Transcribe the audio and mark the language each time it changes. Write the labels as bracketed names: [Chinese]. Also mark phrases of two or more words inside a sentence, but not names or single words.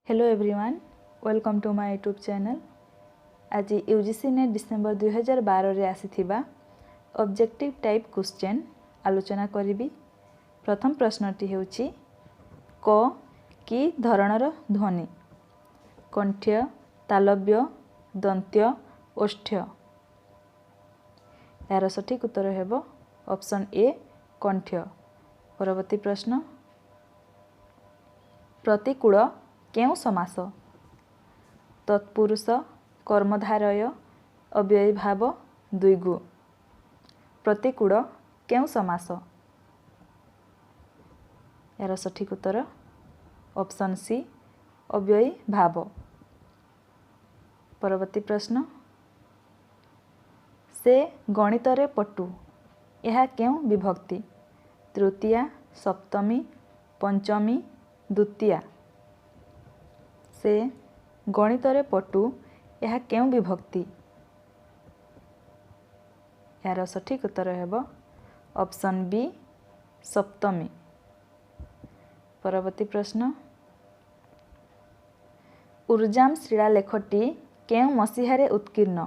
[English] Hello everyone, welcome to my YouTube channel. [Odia] ଆଜି ୟୁଜିସି ନେଟ ଡିସେମ୍ବର 2012 ରେ ଆସିଥିବା [English] objective type question [Odia] ଆଲୋଚନା କରିବା। ପ୍ରଥମ ପ୍ରଶ୍ନଟି ହେଉଛି କ କି ଧରଣର ଧ୍ୱନି କଣ୍ଠ୍ୟ, ତାଳବ୍ୟ, ଦନ୍ତ୍ୟ, ଓଷ୍ଠ୍ୟ। ଯାହାର ସଠିକ ଉତ୍ତର ହେବ ଅପସନ ଏ କଣ୍ଠ୍ୟ। ପରବର୍ତ୍ତୀ ପ୍ରଶ୍ନ ପ୍ରତିକୂଳ କେଉଁ ସମାସ ତତ୍ପୁରୁଷ, କର୍ମଧାରୟ, ଅବ୍ୟୟୀଭାବ, ଦ୍ୱିଗୁ। ପ୍ରତିକୂଳ କେଉଁ ସମାସ। ଯାହାର ସଠିକ ଉତ୍ତର ଅପସନ ସି ଅବ୍ୟୟୀଭାବ। ପରବର୍ତ୍ତୀ ପ୍ରଶ୍ନ ସେ ଗଣିତ ରେ ପଟୁ ଏହା କେଉଁ ବିଭକ୍ତି ତୃତୀୟା, ସପ୍ତମୀ, ପଞ୍ଚମୀ, ଦ୍ୱିତୀୟା। ସେ ଗଣିତ ରେ ପଟୁ ଏହା କେଉଁ ବିଭକ୍ତି। ଯାହାର ସଠିକ ଉତ୍ତର ହେବ ଅପସନ ବି ସପ୍ତମୀ। ପରବର୍ତ୍ତୀ ପ୍ରଶ୍ନ ଉରାଜାମ ଶିଳାଲେଖଟି କେଉଁ ମସିହାରେ ଉତ୍କୀର୍ଣ୍ଣ।